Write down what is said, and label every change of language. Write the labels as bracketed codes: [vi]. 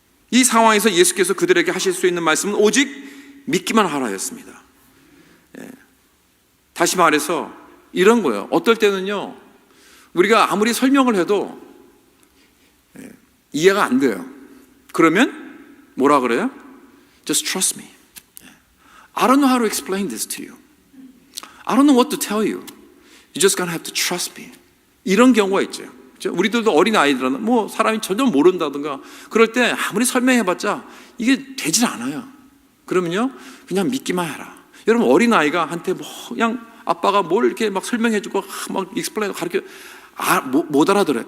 [ko] 이 상황에서 예수께서 그들에게 하실 수 있는 말씀은 오직 믿기만 하라였습니다. 다시 말해서 이런 거예요. 어떨 때는요, 우리가 아무리 설명을 해도 이해가 안 돼요. 그러면 뭐라 그래요? [en] Just trust me. I don't know how to explain this to you. I don't know what to tell you. You're just gonna have to trust me. [ko] 이런 경우가 있죠. 우리들도 어린 아이들은 뭐 사람이 전혀 모른다든가 그럴 때 아무리 설명해봤자 이게 되질 않아요. 그러면요, 그냥 믿기만 해라. 여러분 어린 아이가 한테 뭐 그냥 아빠가 뭘 이렇게 막 설명해주고 막 익스플레인 가르쳐 못 알아들어요.